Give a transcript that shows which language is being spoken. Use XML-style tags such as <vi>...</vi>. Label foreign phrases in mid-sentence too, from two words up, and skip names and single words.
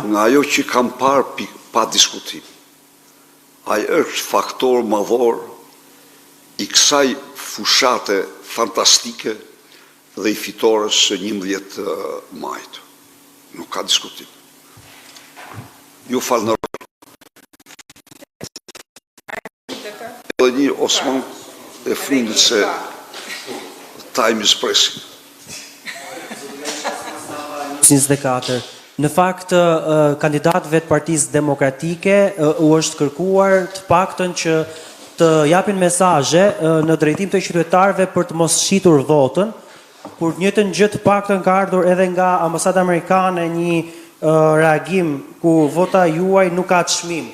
<sq>Nga ajo që kam parë pa diskutim. Ai është faktor madhor i kësaj fushate fantastike dhe i fitores së 11 majit. Nuk ka diskutim. Ju falë në edhe një Osman e fundit se</sq> <en>time is pressing.</en> <sq>24. Në fakt, kandidatëve të Partisë Demokratike u është kërkuar të paktën që të japin mesazhe në drejtim të qytetarëve për të mos shitur votën, kur njëjtën gjë të paktën ka ardhur edhe nga Ambasada Amerikane një reagim ku vota juaj nuk ka çmim.</sq>